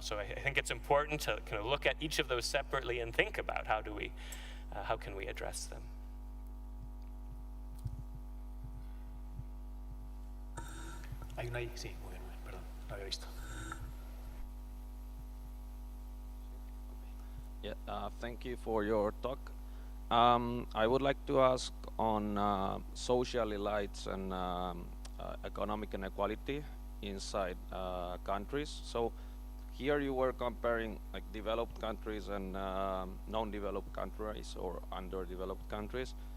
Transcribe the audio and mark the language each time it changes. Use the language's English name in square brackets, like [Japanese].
[English] So I think it's important to kind of look at each of those separately and think about how can we address them. [Spanish] Hay una ahí, sí, muy bien, perdón, no había visto. [English] Yeah, thank you for your talk. I would like to ask on social elites and economic inequality inside countries. So here you were comparing like developed countries and non-developed countries or underdeveloped countries.